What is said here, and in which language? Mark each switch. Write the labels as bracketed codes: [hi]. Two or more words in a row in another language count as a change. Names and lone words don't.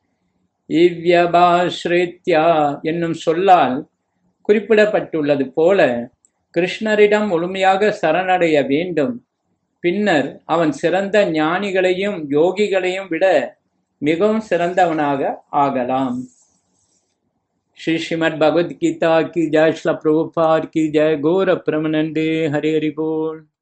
[ta] இவ்யபாஸ்ரித்யா என்னும் சொல்லால் குறிப்பிடப்பட்டுள்ளது போல கிருஷ்ணரிடம் முழுமையாக சரணடைய வேண்டும். பின்னர் அவன் சிறந்த ஞானிகளையும் யோகிகளையும் விட மிகவும் சிறந்தவனாக ஆகலாம். [hi] श्री श्रीमद् भगवद गीता की जय, श्रील प्रभुपाद की जय, गौर प्रेमानंदे, हरे हरि बोल।